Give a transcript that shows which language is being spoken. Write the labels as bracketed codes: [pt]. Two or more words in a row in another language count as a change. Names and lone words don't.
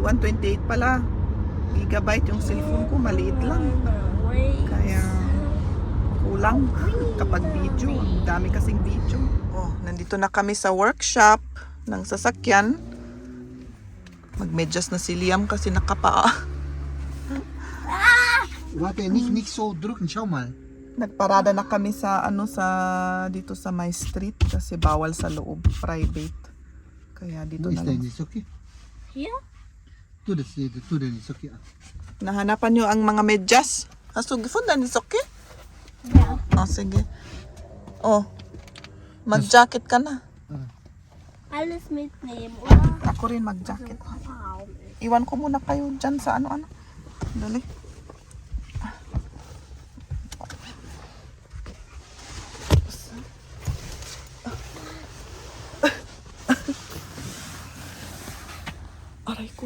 [tl] 128 pala gigabyte yung cellphone ko, maliit lang. Kaya kulang kapag video. Ang dami kasing video. Nandito na kami sa workshop. ng sasakyan. Magmedyas na si Liam kasi nakapaa. [de] Warte, nicht so drücken, schau mal. [tl] Nagparada na kami sa dito sa my street kasi bawal sa loob, private. Kaya dito [de] Du [tl] na [de] ist [tl] lang. [de] denn ist okay? Hier? Du denn ist okay. [tl] Nahanapan niyo ang mga medyas? [de] Hast du gefunden? Ist okay? Ja. [tl] Oh, sige. Oh, mag-jacket ka na. [de] Alles mitnehmen, oder? [tl] Ako rin mag-jacket. Wow. Iwan ko muna kayo dyan sa ano. Dali. Aray ko.